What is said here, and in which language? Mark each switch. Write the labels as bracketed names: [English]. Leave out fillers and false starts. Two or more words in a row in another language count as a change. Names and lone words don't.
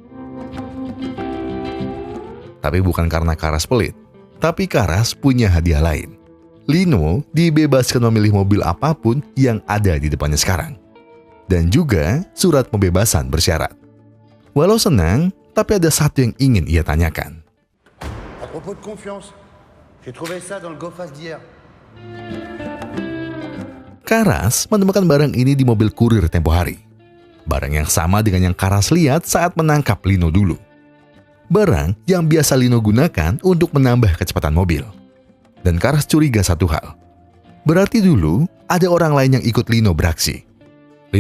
[Indonesian] Tapi bukan karena Karas pelit, tapi Karas punya hadiah lain. Lino dibebaskan memilih mobil apapun yang ada di depannya sekarang. Dan juga surat pembebasan bersyarat. Walau senang, tapi ada satu yang ingin ia tanyakan. [French] À propos de confiance, j'ai trouvé ça dans le go fast d'hier. [Indonesian] Karas menemukan barang ini di mobil kurir tempo hari. Barang yang sama dengan yang Karas lihat saat menangkap Lino dulu. Barang yang biasa Lino gunakan untuk menambah kecepatan mobil. Dan Karas curiga satu hal. Berarti dulu ada orang lain yang ikut Lino beraksi.